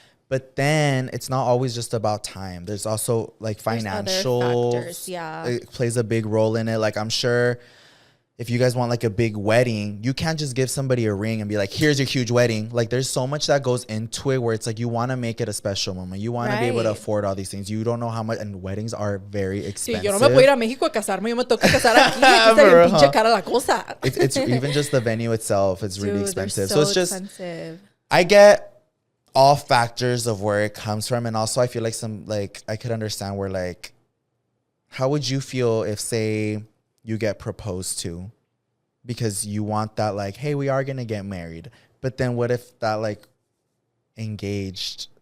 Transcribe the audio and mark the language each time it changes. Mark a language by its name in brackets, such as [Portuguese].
[English] But then it's not always just about time. There's also like financial factors, it plays a big role in it. Like I'm sure if you guys want like a big wedding, you can't just give somebody a ring and be like, here's your huge wedding. Like there's so much that goes into it where it's like you want to make it a special moment. You want to be able to afford all these things. You don't know how much, and weddings are very expensive. [Spanish] Yo no me puedo ir a México a casarme, yo me tengo que casar aquí. Aquí está bien pinche cara la cosa. [English] It's even just the venue itself. It's really expensive. So it's just expensive. I get all factors of where it comes from, and also I feel like I could understand where like, how would you feel if say you get proposed to because you want that like, hey, we are gonna get married, but then what if that like engaged